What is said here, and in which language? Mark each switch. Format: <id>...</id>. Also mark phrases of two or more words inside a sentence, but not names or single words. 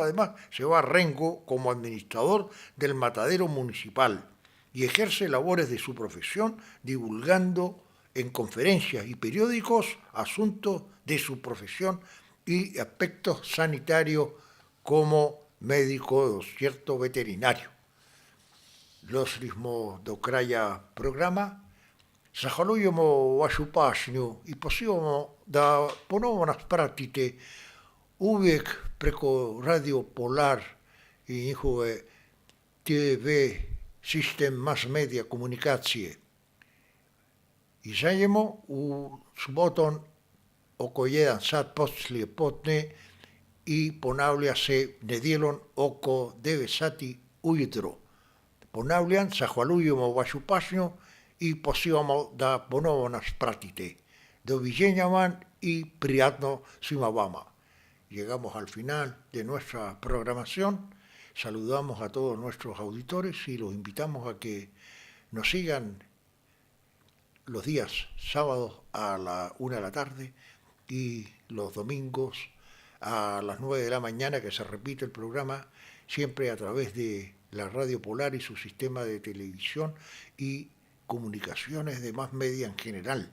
<es>Además, se va a Rengo como administrador del matadero municipal y ejerce labores de su profesión divulgando en conferencias y periódicos asuntos de su profesión y aspectos sanitarios como médico cierto veterinario. Los ritmos</es> <hr>do kraja programa zahvalujemo vašu pažnju i pozivamo da ponovo nas pratite uvijek preko Radio Polar i njihove TV sistem</hr> <en>mass media</en> <hr>komunikacije. I zajedno u subotom oko 1 sat poslije podne i ponavlja se nedjelom oko 9 sati ujutro. Ponavljam, zahvaljujemo vašu pažnju i pozivamo da ponovo nas pratite. Doviđenja vam i prijatno svima vama.</hr> <es>Llegamos al final de nuestra programación. Saludamos a todos nuestros auditores y los invitamos a que nos sigan los días sábados a la 1 de la tarde y los domingos a las 9 de la mañana, que se repite el programa, siempre a través de la Radio Polar y su sistema de televisión y comunicaciones de más media en general.</es>